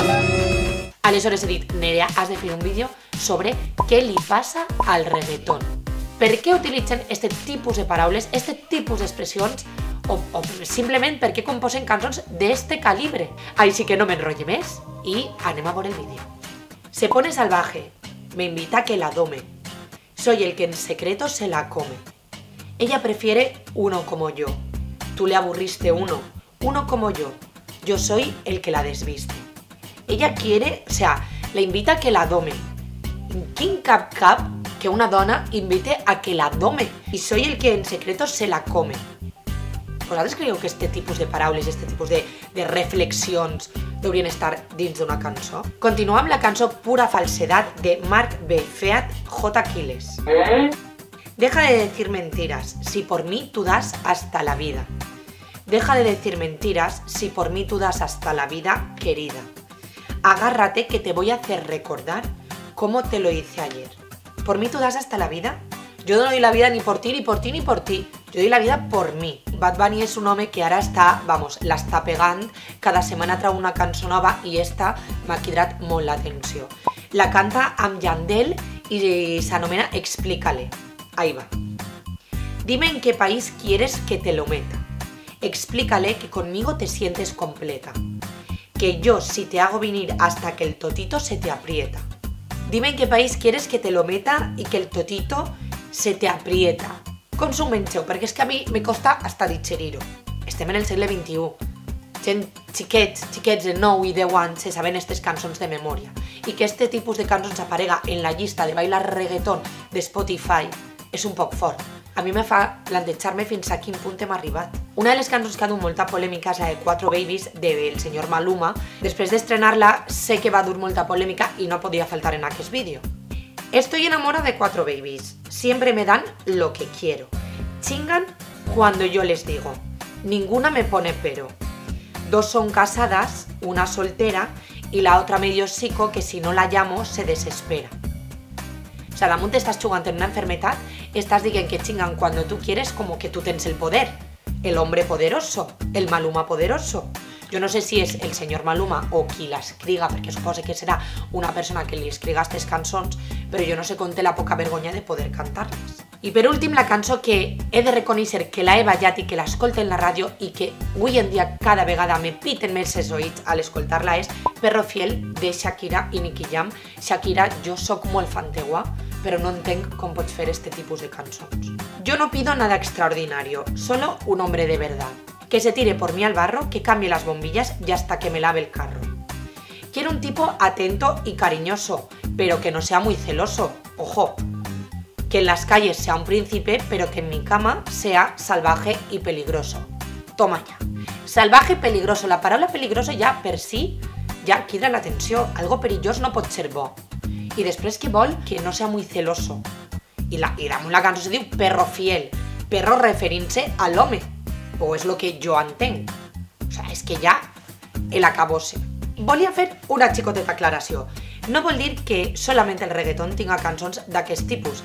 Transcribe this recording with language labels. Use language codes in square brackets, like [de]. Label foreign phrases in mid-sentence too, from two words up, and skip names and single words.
[ca] Aleshores he dit, Nerea, has de fer un vídeo sobre què li passa al reggaeton. Per què utilitzen aquest tipus de paraules, aquest tipus d'expressions, o simplement per què composen cançons d'este calibre. Així que no m'enrotle més i anem a veure el vídeo. [es] Se pone salvaje, me invita a que la dome. Soy el que en secreto se la come. Ella prefiere uno como yo. Tú le aburriste uno como yo. Yo soy el que la desviste. Ella quiere, o sea, la invita a que la dome. [ca] Quin cap que una dona invite a que la dome i [es] soy el que en secreto se la come. [ca] Vosaltres creieu que este tipus de paraules, este tipus de reflexions deurien estar dins d'una cançó? Continuem amb la cançó Pura Falsedad de Mark B. Feat J. Quiles. [es] Deja de decir mentiras, si por mí tú das hasta la vida. Deja de decir mentiras, si por mí tú das hasta la vida, querida. Agárrate que te voy a hacer recordar cómo te lo hice ayer. ¿Por mí tú das hasta la vida? Yo no doy la vida ni por ti, ni por ti, ni por ti. Yo doy la vida por mi. [ca] Bad Bunny és un home que ara està, vamos, l'està pegant, cada setmana trau una cançó nova i esta m'ha cridat molt l'atenció. La canta amb Yandel y s'anomena Explícale. [es] Ahí va. Dime en qué país quieres que te lo meta. Explícale que conmigo te sientes completa. Que yo si te hago venir hasta que el totito se te aprieta. Dime en qué país quieres que te lo meta y que el totito se te aprieta. [ca] Com s'ho mengeu? Perquè és que a mi me costa hasta digerir-ho. Estem en el segle XXI. Gent xiquets de 9 i 10 anys se saben aquestes cançons de memòria. I que este tipus de cançons aparega en la llista de Bailar Reggaeton de Spotify és un poc fort. A mi me fa plantejar-me fins a quin punt hem arribat. Una de les cançons que ha dut molta polèmica és la de 4 Babies del senyor Maluma. Després d'estrenar-la sé que va dur molta polèmica i no podia faltar en aquest vídeo. [es] Estoy enamorada de 4 Babies. Siempre me dan lo que quiero. Chingan cuando yo les digo. Ninguna me pone pero. 2 son casadas, una soltera y la otra medio psico que si no la llamo se desespera. O sea, [ca] damunt estàs jugant en una enfermedad, estàs dient que [es] chingan cuando tú quieres como que [ca] tú tens el poder. [es] El hombre poderoso, el Maluma poderoso. [ca] Jo no sé si és el senyor Maluma o qui l'escriga, perquè suposo que serà una persona que li escriga aquestes cançons, però jo no sé com té la poca vergonya de poder cantar-les. I per últim, la cançó que he de reconèixer que la he ballat i que l'escolto en la ràdio i que avui en dia cada vegada me piten més els oïts al escoltar-la és Perro Fiel de Shakira i Nicky Jam. Shakira, jo soc molt fan teua, però no entenc com pots fer este tipus de cançons. [es] Yo no pido nada extraordinario, solo un hombre de verdad. Que se tire por mí al barro, que cambie las bombillas y hasta que me lave el carro. Quiero un tipo atento y cariñoso, pero que no sea muy celoso. Ojo, que en las calles sea un príncipe, pero que en mi cama sea salvaje y peligroso. Toma ya. Salvaje y peligroso. [ca] La paraula peligroso ja per si ja crida l'atenció. Algo perillós no pot ser bo. I després que vol que [es] no sea muy celoso. [ca] I damunt la cançó se diu Perro Fiel. Perro referint-se a l'home. O és el que jo entenc. O sigui, és que ja l'acabose. Volia fer una xicoteta aclaració. No vol dir que solament el reggaeton tinga cançons d'aquest tipus.